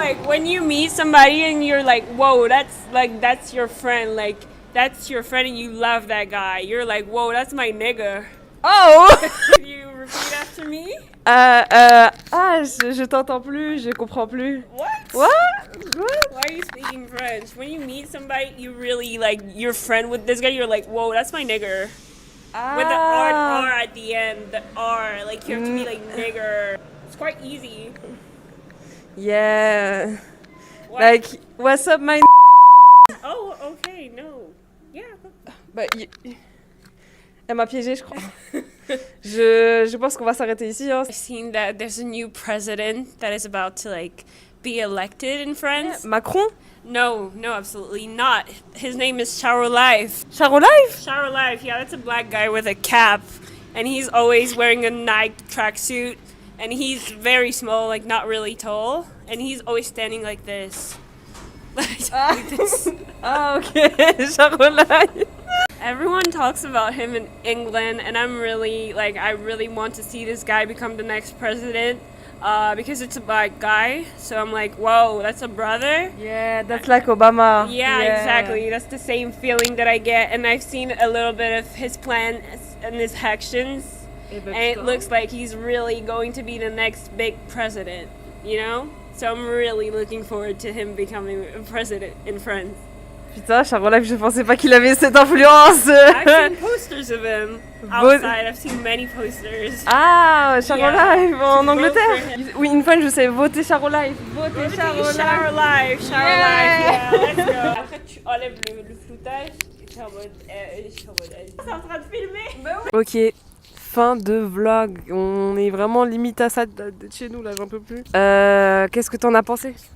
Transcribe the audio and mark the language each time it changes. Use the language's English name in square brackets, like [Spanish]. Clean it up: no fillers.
[English] When you meet somebody and you're like, whoa, that's your friend, like that's your friend and you love that guy. You're like, whoa, that's my nigga. oh. Can you repeat after me? [French] Je t'entends plus, je comprends plus. [English] What? What? Why are you speaking French? When you meet somebody, you really like your friend with this guy. You're like, whoa, that's my nigger. With the R at the end, the R, like you have to be like nigger. It's quite easy. Yeah. What? Like, what's up, my Oh, okay, no. Yeah. [French] Bah, elle m'a piégée, je crois. je pense qu'on va s'arrêter ici. Hein. [English] I've seen that there's a new president that is about to like be elected in France. Macron? No, absolutely not. His name is Charolive. Charolive? Charolive, yeah, that's a black guy with a cap, and he's always wearing a Nike tracksuit, and he's very small, like not really tall, and he's always standing like this. Like this. [French] Ah, ok. Charolive. [English] Everyone talks about him in England, and I'm really like, I really want to see this guy become the next president because it's a black guy. So I'm like, whoa, that's a brother. Yeah, that's like Obama. Yeah, exactly. That's the same feeling that I get, and I've seen a little bit of his plan and his actions, and it looks like he's really going to be the next big president. You know, so I'm really looking forward to him becoming a president in France. [French] Putain, Charolive, je pensais pas qu'il avait cette influence. [English] I've seen posters of him outside. I've seen many posters. [French] Ah, Charolive [English] Yeah. [French] en [English] To vote [French] Angleterre. [English] for him. [French] Oui, une fois je sais voter Charolive. Voter Charolive. [English] Charolive, yeah, let's go. [French] Après, tu enlèves le floutage et tu es en mode. C'est en train de filmer. Ok, fin de vlog. On est vraiment limite à ça de chez nous là, j'en peux plus. Qu'est-ce que t'en as pensé?